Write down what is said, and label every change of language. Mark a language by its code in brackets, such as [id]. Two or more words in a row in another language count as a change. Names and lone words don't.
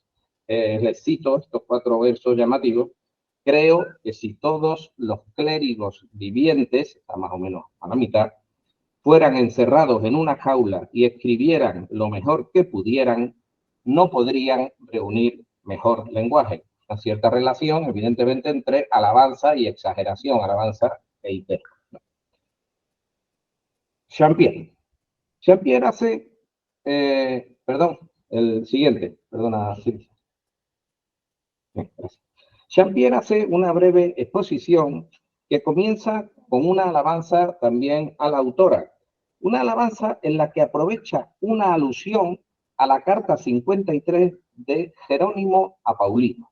[es] Les cito estos 4 versos llamativos. Creo que si todos los clérigos vivientes, está más o menos a la mitad, fueran encerrados en una jaula y escribieran lo mejor que pudieran, no podrían reunir mejor lenguaje. Una cierta relación, evidentemente, entre alabanza y exageración, alabanza e hiperbole. Champier. Champier hace, perdón, el siguiente, perdona, Silvia. Bien, gracias. Champier hace una breve exposición que comienza con una alabanza también a la autora. Una alabanza en la que aprovecha una alusión a la carta 53 de Jerónimo a Paulino.